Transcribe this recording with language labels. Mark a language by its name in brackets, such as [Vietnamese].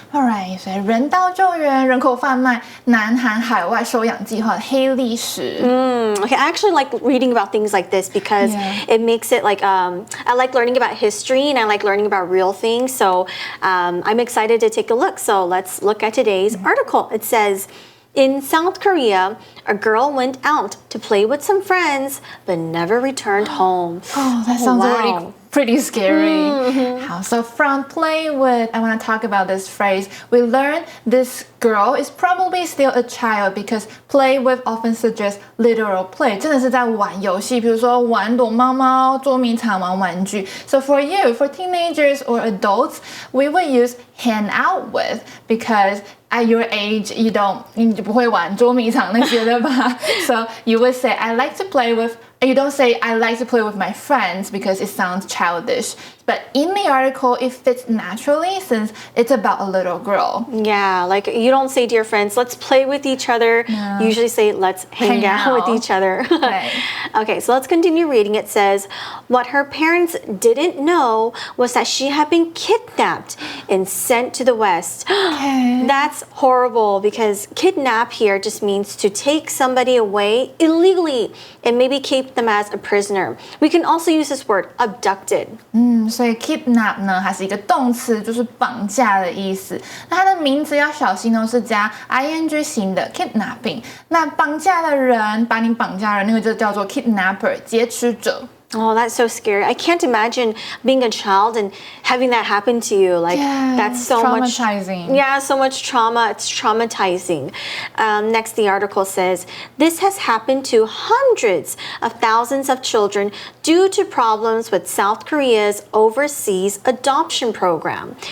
[Chinese] Alright, 所以人道救援、人口贩卖、南韩海外收养计划黑历史。 [English] Okay, I actually like reading about things like this because it makes it like, I like learning about history and I like learning about real things. So I'm excited to take a look. So let's look at today's article. It says, in South Korea, a girl went out to play with some friends but never returned home. Oh, that sounds already pretty scary. How, so from play with, I want to talk about this phrase. We learn this girl is probably still a child because play with often suggests literal play. [Chinese] 真的是在玩游戏，比如说玩躲猫猫、捉迷藏、玩玩具。 [English] So for you, for teenagers or adults, we would use hang out with because at your age, [Chinese] 你不会玩捉迷藏那些的吧？ [English] So you would say, I like to play with. You don't say, I like to play with my friends because it sounds childish. But in the article, it fits naturally since it's about a little girl. Yeah, like you don't say to your friends, let's play with each other. No. You usually say, let's hang out with each other. Right. Okay, so let's continue reading. It says, what her parents didn't know was that she had been kidnapped and sent to the West. Okay. That's horrible because kidnap here just means to take somebody away illegally and maybe keep them as a prisoner. We can also use this word, abducted. [Chinese] 所以 kidnap 呢，它是一个动词，就是绑架的意思。那它的名词要小心哦，是加 ing 型的 kidnapping。那绑架的人，把你绑架的人，那个就叫做 kidnapper，劫持者。 [English] Oh, that's so scary. I can't imagine being a child and having that happen to you. Like, that's so traumatizing. much. Yeah, so much trauma. It's traumatizing. Next, the article says, this has happened to hundreds of thousands of children due to problems with South Korea's overseas adoption program.